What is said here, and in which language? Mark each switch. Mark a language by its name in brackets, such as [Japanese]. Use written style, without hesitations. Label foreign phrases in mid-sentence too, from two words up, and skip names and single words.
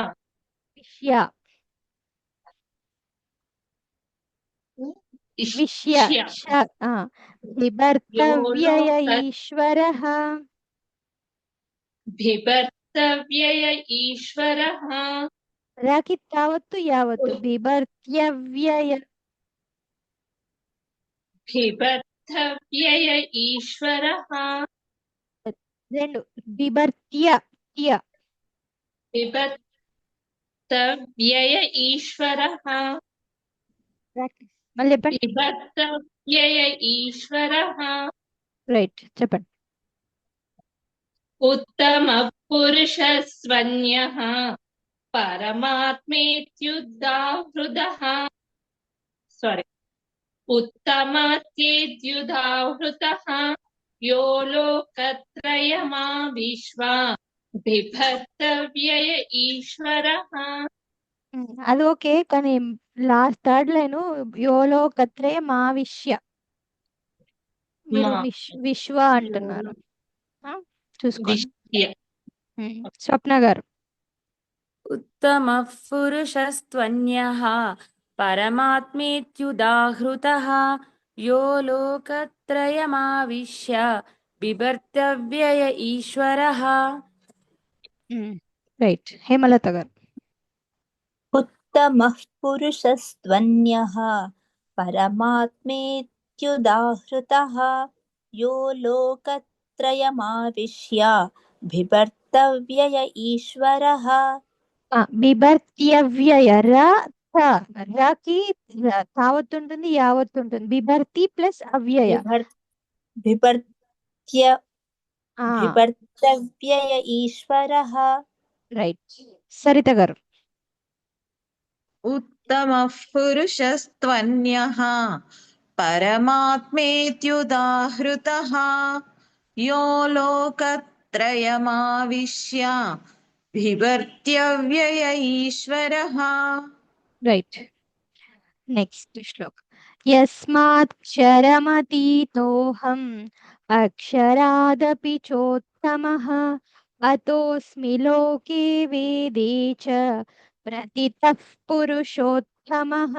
[Sanskrit] विश्य बिभर्तव्यय ईश्वरः बिभर्तव्यय ईश्वरः राकी तावत्तु यावत्तु बिभर्त्यव्यय बिभर्तव्यय ईश्वरः [Telugu] రెండు బిభర్త్య [Sanskrit] बिभर्तव्यय ईश्वरः [Telugu] మళ్ళీ చెప్పండి [Sanskrit] बिभर्तव्यय ईश्वरः [Telugu] రైట్ చెప్పండి [Sanskrit] उत्तमः पुरुषः स्वन्यः परमात्मेत्युदाहृतः उत्तमत्येत्युदाहृतः यो लोकत्रयमाविश्व बिभर्तव्यय ఈశ్వరః [Telugu] అది ఓకే కానీ [English] last third line [Sanskrit] యోలో కత్రయ మావిష్య [Telugu] మీరు విశ్వ అంటున్నారు చూసుకోండి స్వప్న గారు [Sanskrit] उत्तमः पुरुषस्त्वन्यः परमात्मेत्युदाहृतः यो लोकत्रयमाविश्य बिभर्तव्यय ఈశ్వరः [Telugu] రైట్ హేమలత గారు [Sanskrit] उत्तमः पुरुषस्त्वन्यः परमात्मेत्युदाहृतः यो लोकत्रयमाविश्य बिभर्तव्यय ఈశ్వరः [Telugu] బిభర్త్యవ్యయ ర రకి తావత్తు ఉంటుంది, యావత్తు ఉంటుంది. [Sanskrit] బిభర్తి ప్లస్ అవ్యయ. बिभर्त्य बिभर्तव्यय ईश्वरः [Telugu] రైట్. సరిత గారు. [Sanskrit] उत्तमः पुरुषस्त्वन्यः परमात्मेत्युदाहृतः यो लोकत्रयमाविश्य बिभर्त्यव्यय ईश्वरः. [English] Right. Next శ్లోక్. [Sanskrit] యస్మాక్షరమతీతోహం అక్షరాదపి చోత్తమః అతోస్మి లోకే వేదే చ ప్రతితః పురుషోత్తమః.